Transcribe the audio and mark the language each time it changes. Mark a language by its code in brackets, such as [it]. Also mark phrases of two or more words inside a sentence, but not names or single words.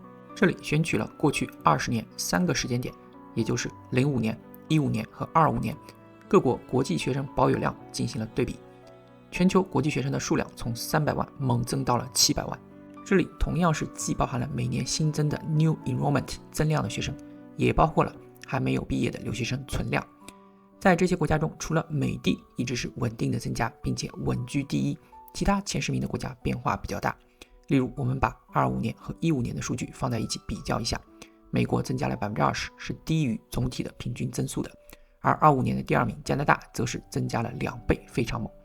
[zh] 這裡選取了過去20年3個時間點，也就是05年、15年和25年，各國國際學生保有量進行了對比。全球國際學生的數量從300萬猛增到了700萬。這裡同樣是既包含了每年新增的 [en] New Enrollment [zh] 增量的學生，也包括了還沒有畢業的留學生存量。在這些國家中，除了美帝一直是穩定的增加，並且穩居第一，其他前10名的國家變化比較大。例如我們把25年和15年的數据放在一起比較一下，美國增加了 20%， 是低於總体的平均增速的，而25年的第2名加拿大則是增加了2倍，非常猛。